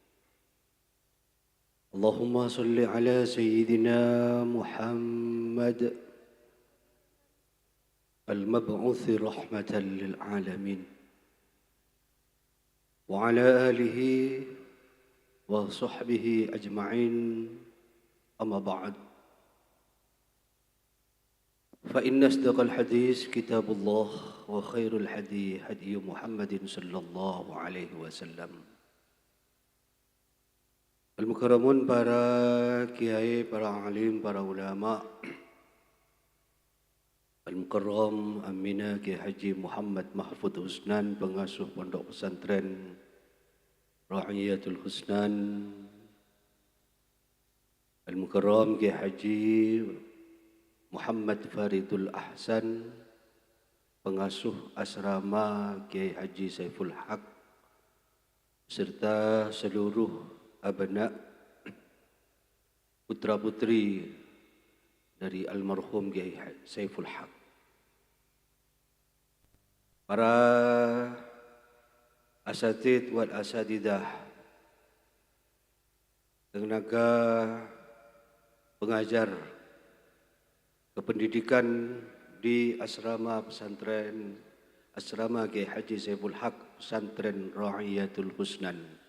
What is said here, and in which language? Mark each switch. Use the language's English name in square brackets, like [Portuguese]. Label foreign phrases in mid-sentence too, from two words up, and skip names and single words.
[Arabic] اللهم صل على سيدنا محمد المبعوث رحمة للعالمين وعلى آله وصحبه أجمعين أما بعد فإن أصدق الحديث كتاب الله وخير الهدي هدي محمد صلى الله عليه وسلم. [Indonesian] Al-Mukarramun, para kiai, para alim, para ulama, Al-Mukarram Amina Kiai Haji Muhammad Mahfud Husnan, pengasuh Pondok Pesantren Ra'iyatul Husnan, Al-Mukarram Kiai Haji Muhammad Faridul Ahsan, pengasuh asrama Kiai Haji Saiful Haq, serta seluruh abna putra-putri dari almarhum Kiai Saiful Haq. Para [Arabic] الأساتيذ والأساتذة, [Indonesian] tenaga pengajar kependidikan di asrama pesantren asrama Kiai Haji Saiful Haq, pesantren Ra'iyatul Husnan,